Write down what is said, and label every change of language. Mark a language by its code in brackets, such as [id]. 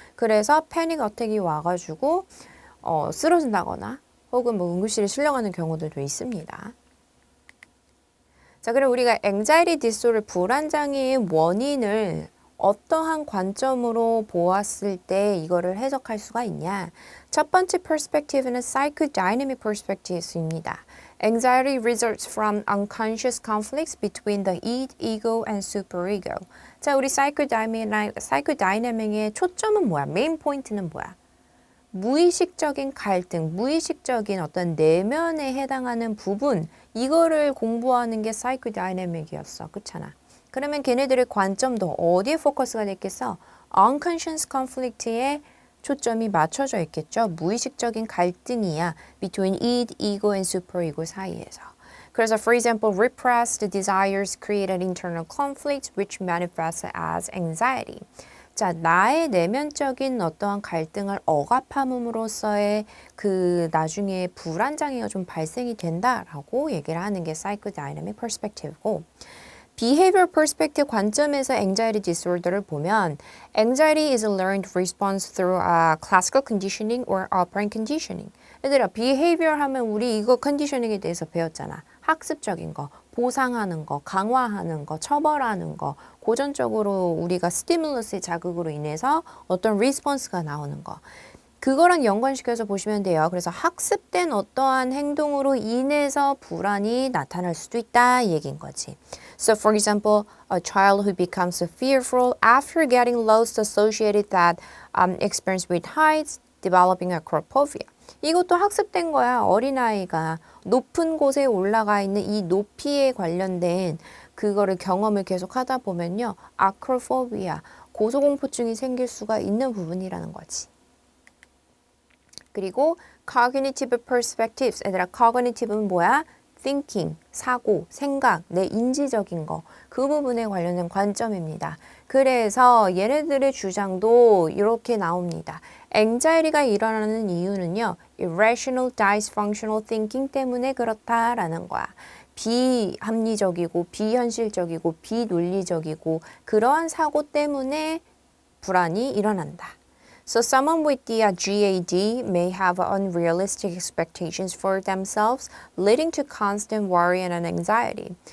[ko] 그래서 패닉 어택이 와가지고 쓰러진다거나 혹은 뭐 응급실에 실려가는 경우들도 있습니다. 자, 그럼 우리가 anxiety disorder 불안 장애의 원인을 어떠한 관점으로 보았을 때 이거를 해석할 수가 있냐? 첫 번째 perspective는 psychodynamic perspective입니다. [en] Anxiety results from unconscious conflicts between the id, ego, and superego. [ko] 자, 우리 psychodynamic의 초점은 뭐야? 메인 포인트는 뭐야? 무의식적인 갈등, 무의식적인 어떤 내면에 해당하는 부분, 이거를 공부하는 게 psychodynamic이었어. 그렇잖아. 그러면 걔네들의 관점도 어디에 포커스가 됐겠어? unconscious conflict에 초점이 맞춰져 있겠죠. 무의식적인 갈등이야. [en] between id, ego, and superego [ko] 사이에서. 그래서 [en] for example, repressed desires create an internal conflict which manifests as anxiety. [ko] 자, 나의 내면적인 어떠한 갈등을 억압함으로써의 그 나중에 불안 장애가 좀 발생이 된다라고 얘기를 하는 게 psychodynamic perspective고, behavior perspective 관점에서 anxiety disorder를 보면 [en] anxiety is a learned response through classical conditioning or operant conditioning. [ko] 얘들아, behavior 하면 우리 이거 컨디셔닝에 대해서 배웠잖아. 학습적인 거. 보상하는 거, 강화하는 거, 처벌하는 거, 고전적으로 우리가 스티뮬러스의 자극으로 인해서 어떤 리스폰스가 나오는 거. 그거랑 연관시켜서 보시면 돼요. 그래서 학습된 어떠한 행동으로 인해서 불안이 나타날 수도 있다 이 얘기인 거지. [en] So for example, a child who becomes fearful after getting lost associated that experience with heights, developing acrophobia. [ko] 이것도 학습된 거야. 어린아이가 높은 곳에 올라가 있는 이 높이에 관련된 그거를 경험을 계속 하다 보면요. acrophobia, 고소공포증이 생길 수가 있는 부분이라는 거지. 그리고 cognitive perspectives. 얘들아, cognitive는 뭐야? thinking, 사고, 생각, 내 인지적인 거. 그 부분에 관련된 관점입니다. 그래서 얘네들의 주장도 이렇게 나옵니다. anxiety가 일어나는 이유는요. [en] irrational dysfunctional thinking [ko] 때문에 그렇다라는 거야. 비합리적이고 비현실적이고 비논리적이고 그러한 사고 때문에 불안이 일어난다. [en] So someone with the GAD may have unrealistic expectations for themselves, leading to constant worry and anxiety.